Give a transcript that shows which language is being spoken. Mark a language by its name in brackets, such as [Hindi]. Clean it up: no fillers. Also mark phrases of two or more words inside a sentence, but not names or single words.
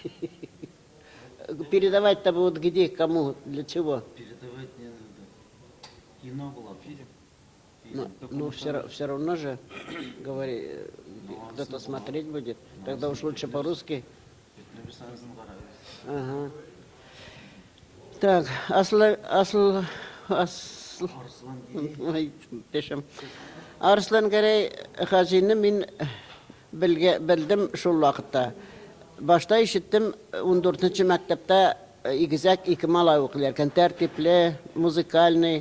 [Russian] Передавать-то будут где, кому, для чего? Передавать не надо. Кино было, фильм. Ну все равно же, говори, кто-то смотреть будет. Тогда уж лучше по-русски. Ага. Так, [Tatar] Арслан Гәрәй Хәҗине мин белдем шул вакытта. Башта ишеттем 14нче мәктәптә игезәк 2 малай укыйлар, тәртипле, музыкальный.